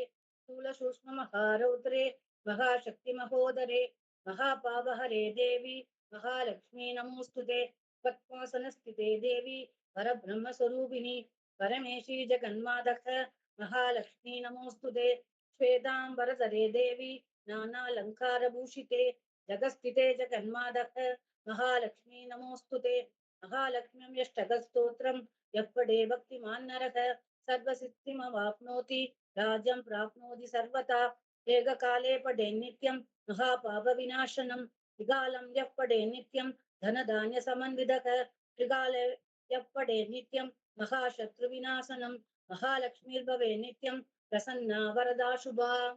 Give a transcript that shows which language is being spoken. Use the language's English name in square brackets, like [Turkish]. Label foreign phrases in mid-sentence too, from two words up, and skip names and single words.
[Sanskrit] स्थूल सूक्ष्म महारौद्रे महाशक्ति महोदरे महापावहरे देवि महालक्ष्मि नमोस्तुते. पद्मासनस्थिते देवि परब्रह्मस्वरूपिणि परमेशि जगन्मातक महालक्ष्मि नमोस्तुते. श्वेताम्बरधरे देवि नानालंकारभूषिते जगस्थिते जगन्मादः महालक्ष्मी नमोस्तुते. महालक्ष्म्यं यष्टकस्तोत्रं यः पठे भक्तिमान् नरः सर्वसिद्धिमवाप्नोति राज्यं प्राप्नोति सर्वथा. एककाले पठे नित्यं महापापविनाशनं त्रिकालं यः पठे नित्यं धनधान्यसमन्वितः त्रिकाले यः पठे नित्यं महाशत्रुविनाशनं महालक्ष्मीर्भवे नित्यं प्रसन्ना वरदा शुभा.